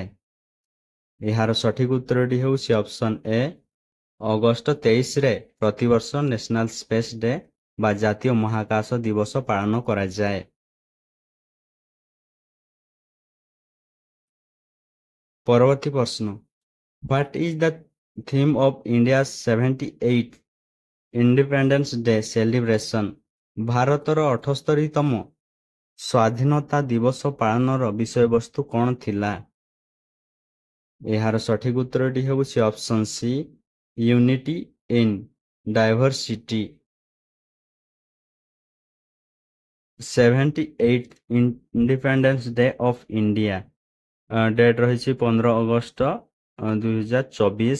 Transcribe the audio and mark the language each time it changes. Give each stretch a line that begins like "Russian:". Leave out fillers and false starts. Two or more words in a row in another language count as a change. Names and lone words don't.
Odia: ଏହାର ସଠିକ ଉତ୍ତରଟି ହେଉଛି
English: option A
Odia: ଅଗଷ୍ଟ 23ରେ ପ୍ରତିବର୍ଷ ନ୍ୟାସନାଲ ସ୍ପେସ୍ ଡେ ବା ଜାତୀୟ ମହାକାଶ ଦିବସ ପାଳନ କରାଯାଏ। ପରବର୍ତ୍ତୀ ପ୍ରଶ୍ନ
English: What is the theme of India's 78th Independence Day celebration?
Odia: ଭାରତର 78ତମ ସ୍ୱାଧୀନତା ଦିବସ ପାଳନର ବିଷୟବସ୍ତୁ କ'ଣ ଥିଲା? ଏହାର ସଠିକ ଉତ୍ତରଟି ହେଉଛି
English: option C unity in diversity. 78th Independence Day of India date ରହିଛି 15 ଅଗଷ୍ଟ 2024।